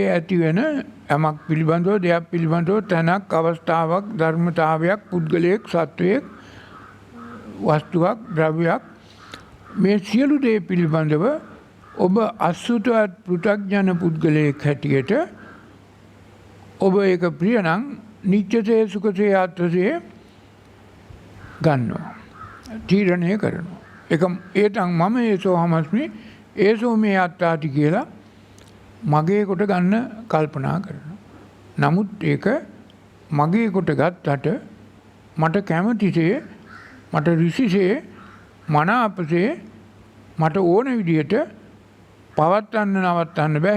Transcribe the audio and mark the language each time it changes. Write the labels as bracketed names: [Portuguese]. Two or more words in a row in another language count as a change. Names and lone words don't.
[Sinhala] ඇතිවෙන යමක් පිළිබඳව, දෙයක් පිළිබඳව තැනක්, අවස්ථාවක්, ධර්මතාවයක්, පුද්ගලයෙක්, සත්වයෙක්, වස්තුවක්, ද්‍රව්‍යයක්, මේ සියලු දේ පිළිබඳව ඔබ අසුතවත් පෘථග්ජන පුද්ගලයෙක් හැටියට ඔබ ඒක ප්‍රිය නම් [Pali] නිච්චසේ සුඛසේ ආත්මසේ [Sinhala] ගන්නවා, තීරණය කරනවා. [Pali] ඒතං මම ඒසෝ හමස්මි ඒසෝ මේ අත්තාති [Sinhala] කියලා මගේ කොට ගන්න කල්පනා කරනවා. නමුත් ඒක මගේ කොට ගත්තට මට කැමතිසේ, මට ඍෂිසේ, මනාපසේ, මට ඕන විදිහට පවත්වන්න නවත්තන්න බෑ.